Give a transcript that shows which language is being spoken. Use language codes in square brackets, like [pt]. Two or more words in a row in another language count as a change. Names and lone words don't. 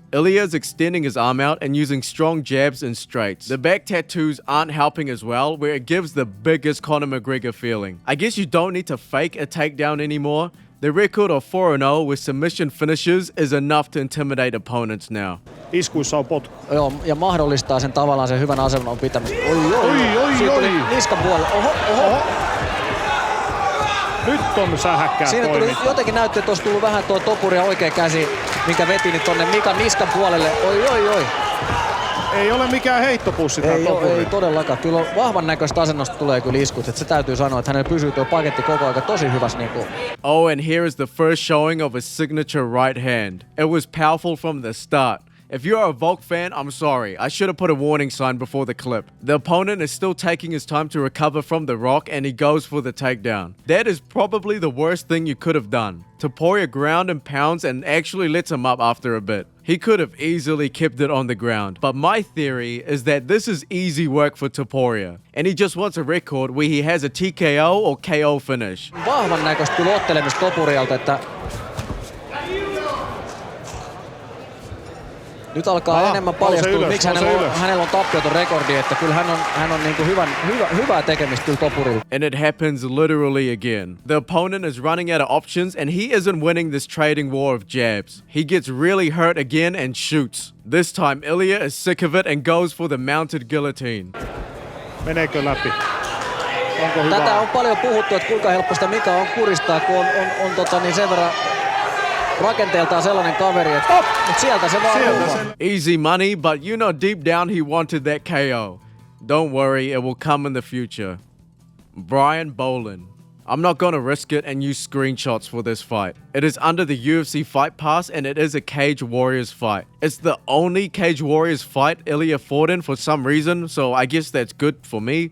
[en] Ilia is extending his arm out and using strong jabs and straights. The back tattoos aren't helping as well, where it gives the biggest Conor McGregor feeling. I guess you don't need to fake a takedown anymore. The record of 4-0 with submission finishes is enough to intimidate opponents now. [fi] Iskuissa on potku. Joo, ja mahdollistaa sen tavallaan sen hyvän asennon pitämisen. Siitä tuli niskan puolelle. Oho. Nyt on sähäkkää siinä tuli jotenkin näytti, että olisi tullut vähän tuo Topuria oikea käsi, minkä veti niin tonne Mikan niskan puolelle. Oi. Ei ole mikään heittopussi tää Topuria. Ei todellakaan. Kyllä vahvan näköistä asennosta tulee kyllä iskut. Että se täytyy sanoa, että hänellä pysyy tuo paketti koko ajan tosi hyvässä. Niin kuin. [en] Oh, and here is the first showing of his signature right hand. It was powerful from the start. If you're a Volk fan, I'm sorry. I should have put a warning sign before the clip. The opponent is still taking his time to recover from the rock and he goes for the takedown. That is probably the worst thing you could have done. Topuria ground and pounds and actually lets him up after a bit. He could have easily kept it on the ground. But my theory is that this is easy work for Topuria. And he just wants a record where he has a TKO or KO finish. [fi] Vahvan näköistä kyllä ottelemista Topurialta, että nyt alkaa enemmän paljastua, miksi hänellä on tappioton rekordi, että kyllä hän on niinku hyvää tekemistä kyllä Topurilla. [en] And it happens literally again. The opponent is running out of options and he isn't winning this trading war of jabs. He gets really hurt again and shoots. This time Ilia is sick of it and goes for the mounted guillotine. [fi] Meneekö läpi? Onko hyvä? Tätä on paljon puhuttu, että kuinka helppo sitä Mika on kuristaa, kun on niin sen verran rakenteeltaan sellainen kaveri, että mutta sieltä se vaan [en] Easy money, but you know deep down he wanted that KO. Don't worry, it will come in the future. Brian Bolin. I'm not gonna risk it and use screenshots for this fight. It is under the UFC Fight Pass and it is a Cage Warriors fight. It's the only Cage Warriors fight Ilia fought in for some reason, so I guess that's good for me.